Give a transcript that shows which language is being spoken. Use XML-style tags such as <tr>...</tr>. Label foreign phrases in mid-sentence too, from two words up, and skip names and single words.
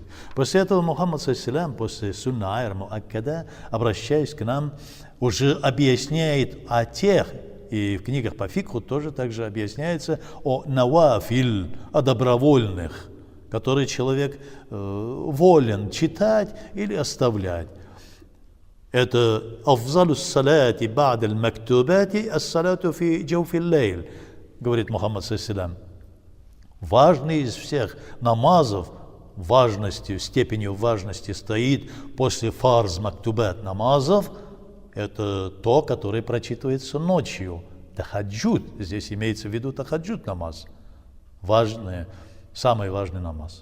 <ru>После этого Мухаммад ﷺ, после</ru> <ar>سنة غير مؤكدة,</ar> <ru>обращаясь к нам, уже объясняет о тех, и в книгах по фикху тоже также объясняется о навафиль, о добровольных, которые человек волен читать или оставлять.</ru> <ar>Это أفضل الصلاة بعد المكتوبة الصلاة في جوف الليل,</ar> <ru>говорит Мухаммад ﷺ. Важный из всех намазов, важностью, степенью важности стоит после фарз мактубат намазов, это то, которое прочитывается ночью. Тахаджуд, здесь имеется в виду тахаджуд намаз, важный, самый важный намаз.</ru>